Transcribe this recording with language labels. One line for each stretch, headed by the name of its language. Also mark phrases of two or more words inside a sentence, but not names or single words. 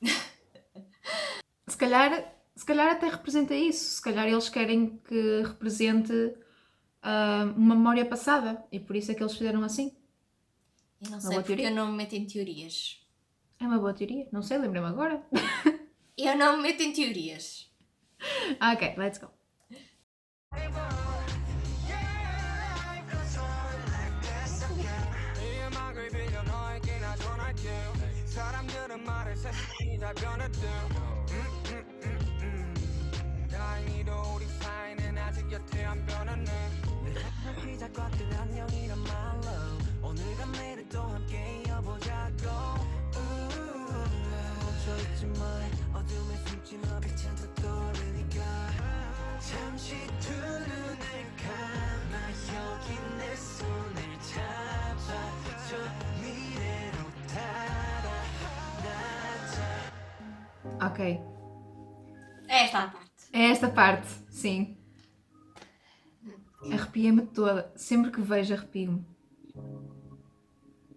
Portuguese: Se calhar até representa isso. Se calhar eles querem que represente uma memória passada e por isso é que eles fizeram assim. Eu não Uma sei boa porque teoria. eu não me meto em teorias. É uma boa teoria. Não sei, lembrei-me agora. Eu não me meto em teorias. Ok,
English: let's go.
Korean: 사람들은 말을 세상이 다 변해도 다행히도 우리 사이는 아직 여태 안 변하네 내 시작과들 안녕이란 말로 오늘과 내일을 또 함께 이어보자고 멈춰있지 마 어둠에 숨지 마 빛은 더 떠오르니까 잠시 두 눈을 감아 여기 내 손을 잡아줘 미래로
Portuguese: Ok. É esta a parte. É esta parte, sim. Arrepia-me toda. Sempre que vejo, arrepio-me.